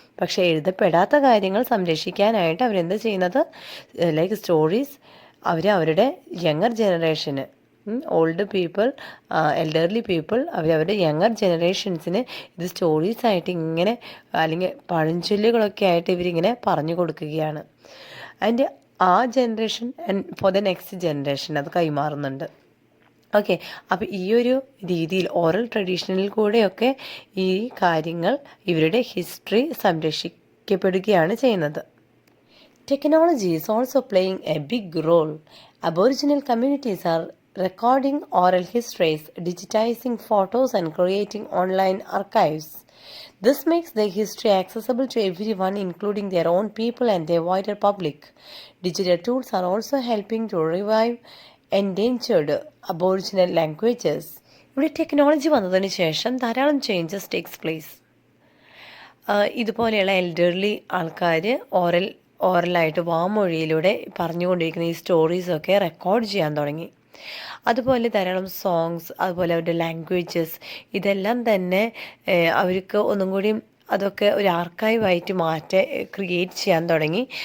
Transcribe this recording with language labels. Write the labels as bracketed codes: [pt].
[ml] പക്ഷേ എഴുതപ്പെടാത്ത കാര്യങ്ങൾ സംരക്ഷിക്കാനായിട്ട് അവരെന്താ ചെയ്യുന്നത്, ലൈക്ക് സ്റ്റോറീസ് അവരുടെ യങ്ങർ ജനറേഷന്, ഓൾഡ് പീപ്പിൾ, എൽഡർലി പീപ്പിൾ അവരവരുടെ യങ്ങർ ജനറേഷൻസിന് ഇത് സ്റ്റോറീസായിട്ട് ഇങ്ങനെ അല്ലെങ്കിൽ പഴഞ്ചൊല്ലുകളൊക്കെ ആയിട്ട് ഇവരിങ്ങനെ പറഞ്ഞു കൊടുക്കുകയാണ്. [en] and ആ generation for the next generation [ml] അത് കൈമാറുന്നുണ്ട്. ഓക്കെ, അപ്പോൾ ഈ ഒരു രീതിയിൽ ഓറൽ ട്രഡീഷനിൽ കൂടെയൊക്കെ ഈ കാര്യങ്ങൾ, ഇവരുടെ ഹിസ്റ്ററി സംരക്ഷിക്കപ്പെടുകയാണ് ചെയ്യുന്നത്. [en] Technology is also playing a big role. Aboriginal communities are recording oral histories, digitizing photos, and creating online archives. This makes their history accessible to everyone, including their own people and their wider public. Digital tools are also helping to revive endangered Aboriginal languages. [ml] ഇവിടെ technology വന്നതിന് ശേഷം ധാരാളം [en] Changes takes place. [ml] ഇതുപോലെയുള്ള elderly ആൾക്കാർ ഓറലായിട്ട് വാമൊഴിയിലൂടെ പറഞ്ഞുകൊണ്ടിരിക്കുന്ന ഈ സ്റ്റോറീസൊക്കെ record ചെയ്യാൻ തുടങ്ങി. അതുപോലെ ധാരാളം സോങ്സ്, അതുപോലെ അവരുടെ ലാംഗ്വേജസ്, ഇതെല്ലാം തന്നെ അവർക്ക് ഒന്നും കൂടി അതൊക്കെ ഒരു ആർക്കൈവായിട്ട് ക്രിയേറ്റ് ചെയ്യാൻ തുടങ്ങി.